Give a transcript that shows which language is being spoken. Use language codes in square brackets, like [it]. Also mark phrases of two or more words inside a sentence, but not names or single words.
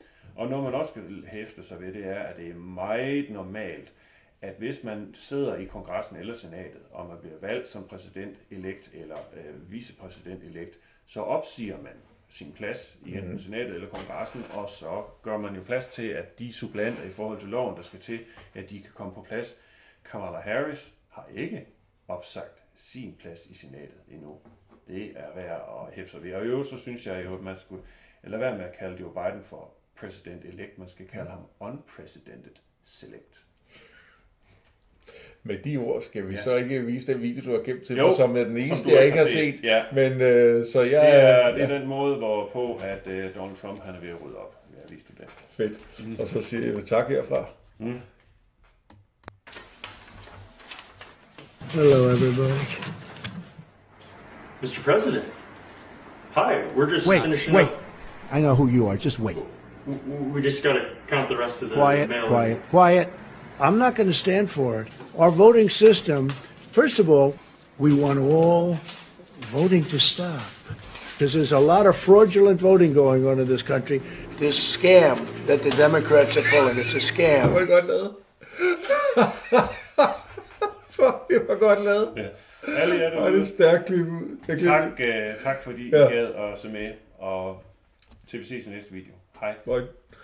[da] Og når man også skal hæfte sig ved, det er, at det er meget normalt, at hvis man sidder i kongressen eller senatet, og man bliver valgt som præsident-elekt eller vicepræsident-elekt, så opsiger man sin plads i enten senatet eller kongressen, og så gør man jo plads til, at de supplanter i forhold til loven, der skal til, at de kan komme på plads. Kamala Harris har ikke opsagt sin plads i senatet endnu. Det er værd at hæfte sig ved. Og i øvrigt så synes jeg jo, at man skulle lade være med at kalde Joe Biden for president-elect. Man skal kalde ham [en] unprecedented select. [da] Med de ord skal vi så ikke vise den video, du har gemt til mig, som er den eneste, jeg ikke har set. Ja. Men, så jeg, det er den måde, hvorpå at Donald Trump han er ved at rydde op. Jeg har vist det. Fedt. Og så siger jeg tak herfra. [en] Hello, everybody. Mr. President. Hi, we're just finishing Wait. up. I know who you are. Just wait. We just got to count the rest of the mail. Quiet. I'm not going to stand for it. Our voting system, first of all, we want all voting to stop. Because there's a lot of fraudulent voting going on in this country. This scam that the Democrats are pulling, it's a scam. [da] Det var godt lavet. Fuck, det var godt lavet. Ja. Alle jer derude. Det er stærkt klip ud. Tak fordi I gad at se med, og til vi ses i næste video. Hej. Bye.